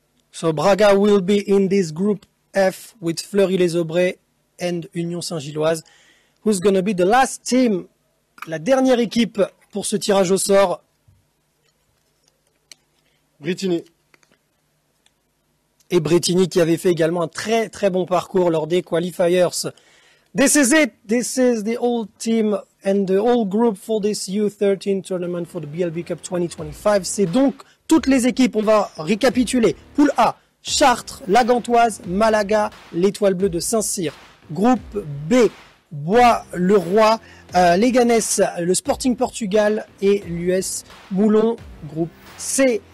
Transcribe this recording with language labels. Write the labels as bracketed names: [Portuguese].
[English] So Braga will be in this group F with Fleury-les-Aubrais and Union Saint-Gilloise. Who's going to be the last team, [French] la dernière équipe pour ce tirage au sort? Brittany. Et Brittany qui avait fait également un très très bon parcours lors des qualifiers. [English] This is it. This is the whole team and the whole group for this U13 tournament for the BLB Cup 2025. [French] C'est donc toutes les équipes. On va récapituler. Poule A, Chartres, la Gantoise, Malaga, l'Étoile Bleue de Saint-Cyr. Groupe B, Bois-le-Roi, Leganés, le Sporting Portugal et l'US Moulon. Groupe C,